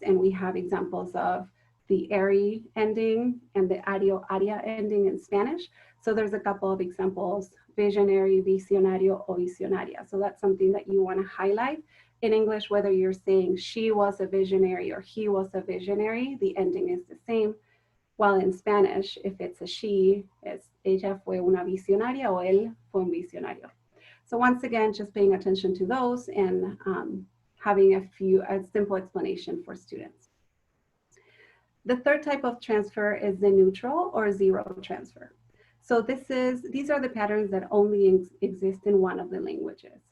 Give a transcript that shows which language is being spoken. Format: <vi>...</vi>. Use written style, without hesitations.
<en>And we have examples of the airy ending and the aria ending in Spanish. So there's a couple of examples, visionary, visionario, o visionaria. So that's something that you want to highlight. In English, whether you're saying she was a visionary or he was a visionary, the ending is the same. While in Spanish, if it's a she, it's</en> <es>ella fue una visionaria o él fue un visionario.</es> <en>So once again, just paying attention to those and having a simple explanation for students. The third type of transfer is the neutral or zero transfer. So these are the patterns that only exist in one of the languages.</en>